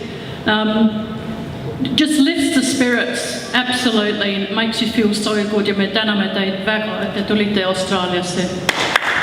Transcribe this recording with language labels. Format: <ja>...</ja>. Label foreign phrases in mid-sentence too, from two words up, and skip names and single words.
<en>Just lifts the spirits, absolutely, and it makes you feel so good</en> <et>ja me täname teid väga, et te tulite Austraaliasse.</et>